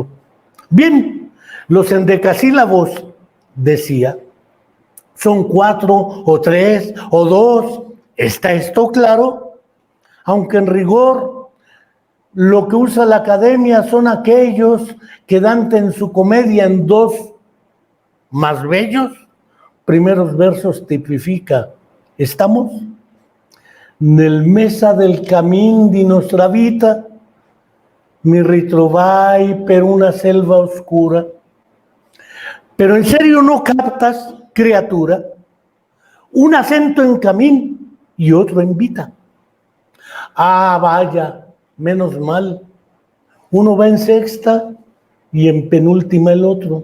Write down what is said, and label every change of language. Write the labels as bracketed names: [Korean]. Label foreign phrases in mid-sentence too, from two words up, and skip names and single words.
[Spanish] Bien, los endecasílabos, decía, son 4 o 3 o 2, ¿está esto claro? Aunque en rigor lo que usa la academia son aquellos que Dante en su comedia en 2 más bellos primeros versos tipifica. ¿Estamos? [Italian] Nel mesa del camín di nostra vita mi ritrovai per una selva oscura. [Spanish] Pero en serio no captas, criatura, un acento en camín y otro en vita. Ah, vaya, menos mal. Uno va en sexta y en penúltima el otro.